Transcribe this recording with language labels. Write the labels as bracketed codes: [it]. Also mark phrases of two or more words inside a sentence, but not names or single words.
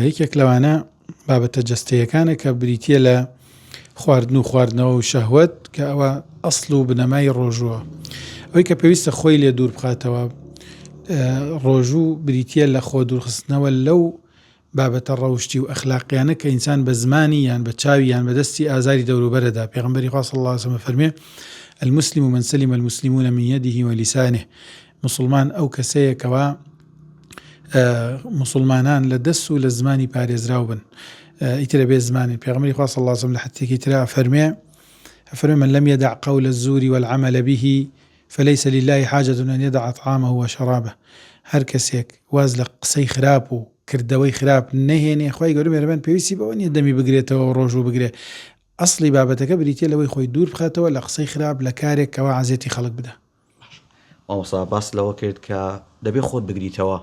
[ckb] یەکێک لەوانە بابەتە جەستەیەکانە کە بریتیە لە خواردن و خواردنەوە و شەهوەت کە ئەوە ئەسڵ و بنەمای ڕۆژووە، ئەوەی کە پێویستە خۆی لێ دوور بخاتەوە. ڕۆژوو بریتیە لە خۆ دوورخستنەوە لەو بابەتە ڕەوشتی و ئەخلاقیانە کە ئینسان بە زمانی یان بە چاوی یان بە دەستی ئازاری دەوروبەرەدا. پێغەمبەری خوا [ar] صلی الله علیه و سلم فەرمێ المسلم من سلم المسلمون من يده ولسانه. [ckb] مسلمان ئەو کەسەیە کەوا مسلمانان لە دەست و لە زمانی پارێزراو بن. ئیترە بێ زمانی. پێغەمبەری خوا [ar] صلی الله علیه و سلم [ckb] لە حەدیثێکی ترا فەرمێ [ar] من لم يدع قول الزور والعمل به فليس لله حاجة أن يدع طعامه وشرابه. [ckb] هەر کەسێک واز لە قسەی خراپ و کردەوەی خراپ نەهێنێ خوای گەورە مێرەبان پێویستی بەوە نیە دەمی بگرێتەوە و ڕۆژوو بگرێ. ئەسڵی بابەتەکە بریتیە لەوەی خۆی دوور بخاتەوە لە قسەی خراپ لە کارێک کەوا عەزێتی خەڵک بدە. مامۆستا باس لەوە کرد کە دەبێ خۆت بگریتەوە.